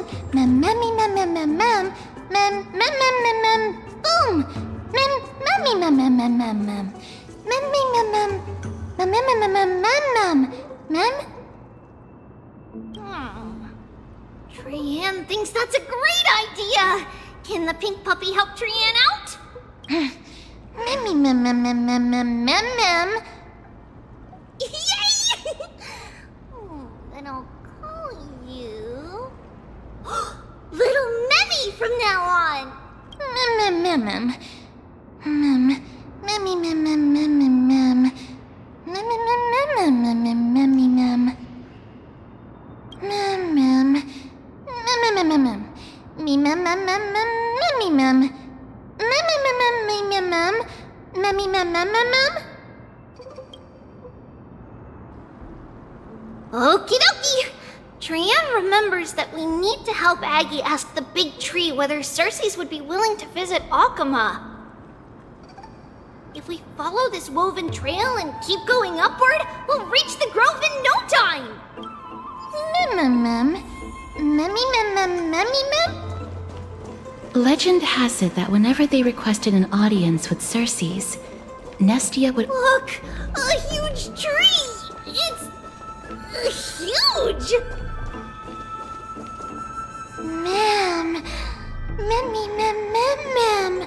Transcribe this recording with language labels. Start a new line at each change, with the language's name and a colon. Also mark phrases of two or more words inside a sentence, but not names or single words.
English: Mem, memmy, mem, mem, mem, mem. Mem, mem, mem, mem, mem. Boom! Mem, memmy, mem, mem, mem, mem, mem. Memmy, mem, mem. Mem, mem, mem, mem, mem, mem. Mem? Trianne thinks that's a great idea! Can the pink puppy help Trianne out? Memmy, mem, mem, mem, mem, mem, mem, mem. Yay! Then I'll call you... Little Memmy from now on! Mem, mem, mem, mem. Mem, memmy, mem, mem, mem, mem, mem. Mem, mem, mem, mem, mem, mem, memmy, mem. Mem, mem. Mem, mem, mem, mem. Me, mem, mem, mem, mem, memmy, mem. Mem, mem, mem, mem, me, mem, mem. Memmy, mem, mem, mem, mem. Okie dokie! Trianne remembers that we need to help Aggie ask the big tree whether Circes would be willing to visit Alchema. If we follow this woven trail and keep going upward, we'll reach the grove in no time! Mem, mem, mem. Memmy, mem, mem, memmy, mem? Legend has it that whenever they requested an audience with Circes, Nestia would— Look! A huge tree! It's... huge! Mem. Memmy, mem, mem, mem.